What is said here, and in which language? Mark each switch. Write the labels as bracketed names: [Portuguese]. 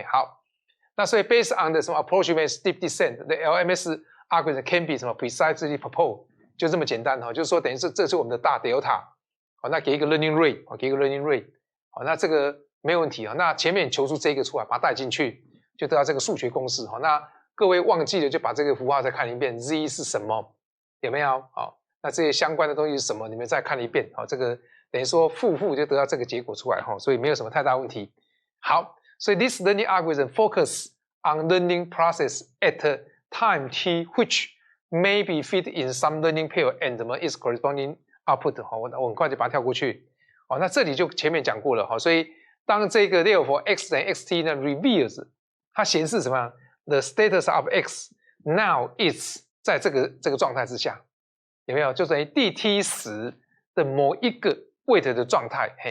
[Chinese] 好，那所以 [English] based on the 什么 approximate steep descent，the LMS algorithm can be 什么 precisely proposed， [Chinese] 就这么简单就是说等于是这是我们的大 delta， 好，那给一个 [English] learning rate， [Chinese] 给一个 learning rate， 好，那这个没有问题那前面求出这个出来，把它带进去，就得到这个数学公式。那各位忘记了就把这个符号再看一遍 ，z 是什么？有没有？好。那这些相关的东西是什么？你们再看一遍，这个等于说负就得到这个结果出来所以没有什么太大问题。好，所以 [English] this learning algorithm focus on learning process at time t which may be fit in some learning pair and its corresponding output。 [Chinese] 我很快就把它跳过去。那这里就前面讲过了所以当这个 [English] therefore [Chinese] x 等于 xt 呢 [English] reveals [Chinese] 它显示什么 ？ [English] the status of x now is [Chinese] 在这个状态之下。有没有？就等于DT10的某一个 weight 的状态。